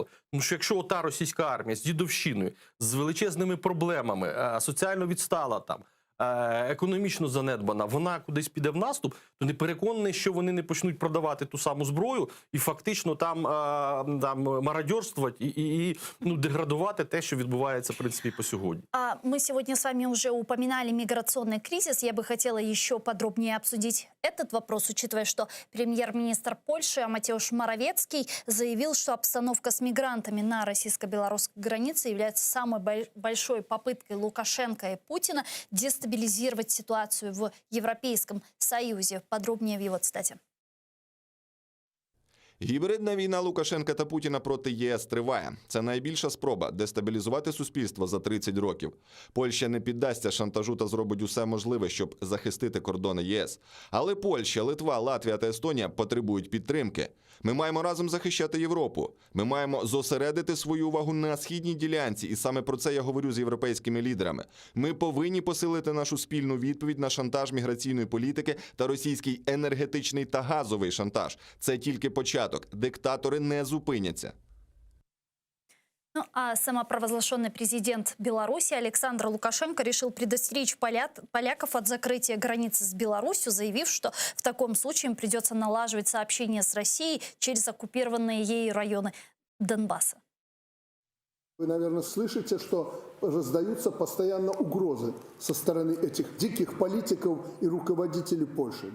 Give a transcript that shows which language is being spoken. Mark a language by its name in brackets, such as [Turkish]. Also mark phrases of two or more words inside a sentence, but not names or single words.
[Ukrainian] Тому що якщо та російська армія з дідовщиною, з величезними проблемами, соціально відстала там, економічно занедбана, вона кудись піде в наступ, то не переконаний, що вони не почнуть продавати ту саму зброю і фактично там мародерствувати і деградувати те, що відбувається, в принципі, по сьогодні. [Russian] Мы сегодня с вами уже упоминали миграционный кризис. Я бы хотела еще подробнее обсудить этот вопрос, учитывая, что премьер-министр Польши Матеуш Моровецкий заявил, что обстановка с мигрантами на российско-белорусской границе является самой большой попыткой Лукашенко и Путина дестабилизировать ситуацию в Европейском Союзе. Подробнее в его цитате. [Ukrainian] Гібридна війна Лукашенка та Путіна проти ЄС триває. Це найбільша спроба дестабілізувати суспільство за 30 років. Польща не піддасться шантажу та зробить усе можливе, щоб захистити кордони ЄС. Але Польща, Литва, Латвія та Естонія потребують підтримки. Ми маємо разом захищати Європу. Ми маємо зосередити свою увагу на східній ділянці, і саме про це я говорю з європейськими лідерами. Ми повинні посилити нашу спільну відповідь на шантаж міграційної політики та російський енергетичний та газовий шантаж. Це тільки початок. Диктатори не зупиняться. [Russian] А самопровозглашенный президент Беларуси Александр Лукашенко решил предостеречь поляков от закрытия границы с Беларусью, заявив, что в таком случае им придется налаживать сообщения с Россией через оккупированные ею районы Донбасса. Вы, наверное, слышите, что раздаются постоянно угрозы со стороны этих диких политиков и руководителей Польши.